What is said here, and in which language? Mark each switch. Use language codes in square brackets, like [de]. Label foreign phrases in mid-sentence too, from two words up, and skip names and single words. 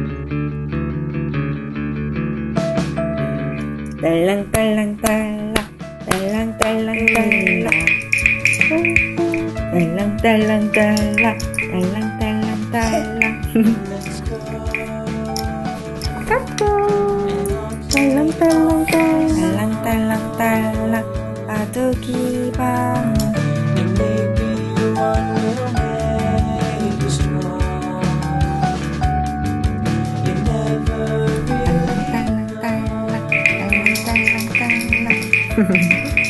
[pam] Talang talang tala, talang talang tala, talang talang tala, talang talang tala. Kapo. Talang talang tala, talang talang tala, padugi bangun. [en] And maybe one will make you strong. You never really [pam] Talang talang tala, talang talang tala.